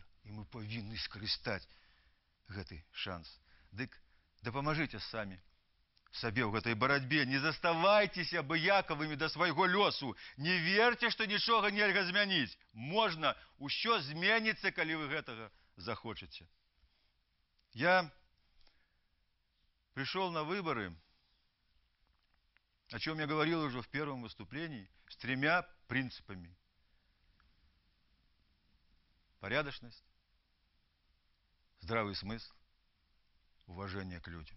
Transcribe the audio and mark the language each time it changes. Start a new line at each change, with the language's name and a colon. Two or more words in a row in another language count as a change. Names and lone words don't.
Belarusian: І мы павінны скарыстаць гэты шанс. Дык дапамажыце самі сабе ў гэтай барацьбе, не заставайцеся абыякавымі да свайго лёсу, не верце, што нічога нельга змяніць. Можна, усё зменіцца, калі вы гэтага захочаце.
Russian: Я пришел на выборы, о чем я говорил уже в первом выступлении, с 3 принципами. Порядочность, здравый смысл, уважение к людям.